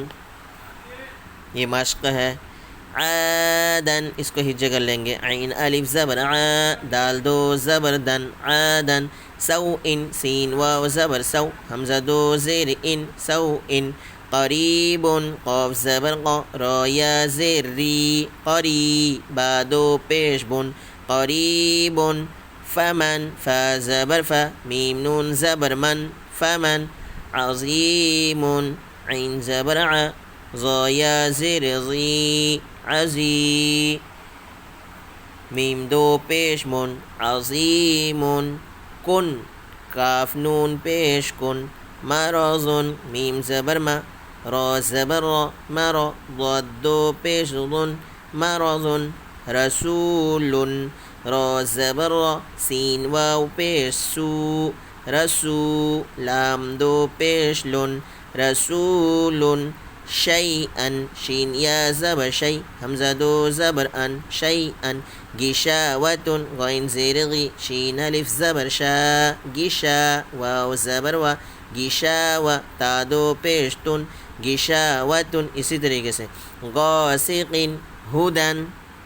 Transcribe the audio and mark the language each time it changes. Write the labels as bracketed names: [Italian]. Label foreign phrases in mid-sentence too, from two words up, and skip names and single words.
[Urdu] یہ مشق ہے. عادن اس کو ہی جگہ لیں گے. عین الف زبر ع، دال 2 زبر دن، عادن. سو ان، سین واو زبر سو، حمزہ 2 زیر ان، سو ان. قریب قاف زبر قا را یا زیر ری قری با دو پیش بن قریب فمن فا زبر فا میم نون زبر من فمن عظیم عین زبر ع ضا یا زیر ضی عزی میم دو پیش من عظیم کن کاف نون پیش کن مرض میم زبر ما را زبر را مرا ضاد دو پیش ضن مرض رسول را زبر را سین واو پیش سو رسو لام دو پیش لن رسول شیئا شین یا زبر شی حمزہ دو زبر ان شیئا گشاوت غین زیر غی شین الف زبر شا گشا واو زبر و گشاو تا دو پیش تن گشاوت اسی طریقے سے غاسق ہدن